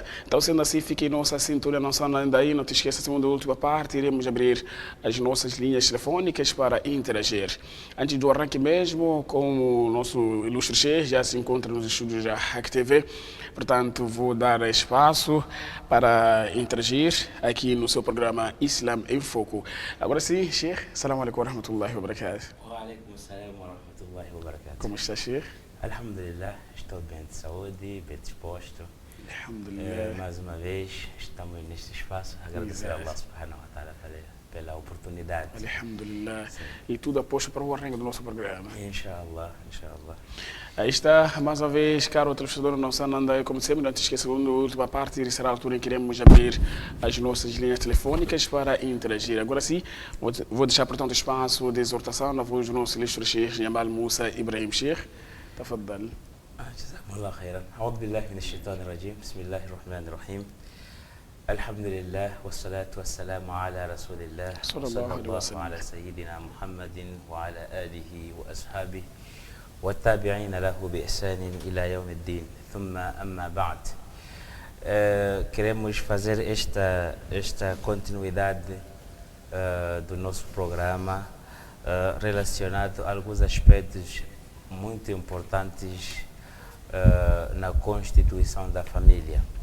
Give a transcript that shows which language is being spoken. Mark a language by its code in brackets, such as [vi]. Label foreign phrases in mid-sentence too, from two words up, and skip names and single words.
[pt] Então, sendo assim, fique em nossa sintonia, não saindo ainda aí, não te esqueça, segunda e última parte, iremos abrir as nossas linhas telefônicas para interagir. Antes do arranque mesmo, como o nosso ilustre chefe já se encontra nos estúdios da Hack TV, portanto, vou dar espaço para interagir aqui no seu programa Islam em Foco. Agora sim, [ar] Sheikh, السلام عليكم ورحمة الله وبركاته. السلام ورحمة الله وبركاته. [pt] Como está, Sheikh? Alhamdulillah, estou bem de saúde, bem disposto. [ar] الحمد لله. [pt] Mais uma vez, estamos neste espaço. Agradecer a Allah [ar] سبحانه وتعالى [pt] pela oportunidade. [ar] الحمد لله. [pt] Sim. E tudo aposto para o arranque do nosso programa. [ar] إن شاء الله، إن شاء الله. [pt] Aí está, mais uma vez, caro telespectador, não se anda, como sempre, não te esqueça, segunda e última parte, será a altura em que iremos abrir as nossas linhas telefônicas para interagir. Agora sim, vou deixar, portanto, espaço de exortação na voz do nosso ilustre Sheikh Jamal Musa Ibrahim. Sheikh, [ar] تفضل. جزاكم الله خيرا. أعوذ بالله من الشيطان الرجيم. بسم الله الرحمن الرحيم. الحمد لله والصلاة والسلام على رسول الله صلى الله عليه وسلم. على سيدنا محمد وعلى آله وأصحابه والتابعين له بإحسان إلى يوم الدين ثم أما بعد. [pt] Queremos fazer esta continuidade do nosso programa relacionado a alguns aspectos muito importantes na constituição da família.